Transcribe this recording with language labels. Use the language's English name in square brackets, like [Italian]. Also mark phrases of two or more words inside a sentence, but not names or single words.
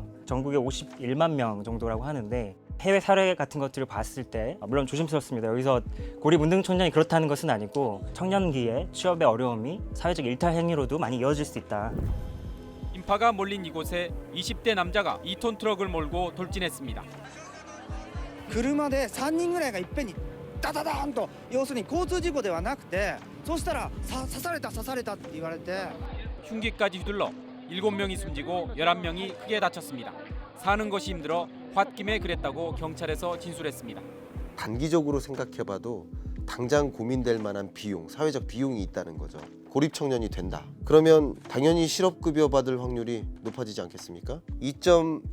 [Korean] 전국에 51만 명 정도라고 하는데 해외 사례 같은 것들을 봤을 때 물론 조심스럽습니다. 여기서 고립 운동 청년이 그렇다는 것은 아니고 청년기에 취업의 어려움이 사회적 일탈 행위로도 많이 이어질 수 있다. 인파가 몰린 이곳에 20대 남자가 2톤 트럭을 몰고 돌진했습니다. [Japanese] 車で3人ぐらいがいっぺんにダダダーンと要するに交通事故ではなくてそうしたら刺されたって言われて [Korean] 흉기까지 휘둘러 7명이 숨지고 11명이 크게 다쳤습니다. 사는 것이 힘들어 홧김에 그랬다고 경찰에서 진술했습니다. 단기적으로 생각해봐도 당장 고민될 만한 비용, 사회적 비용이 있다는 거죠. 고립 청년이 된다. 그러면 당연히 실업급여 받을 확률이 높아지지 않겠습니까?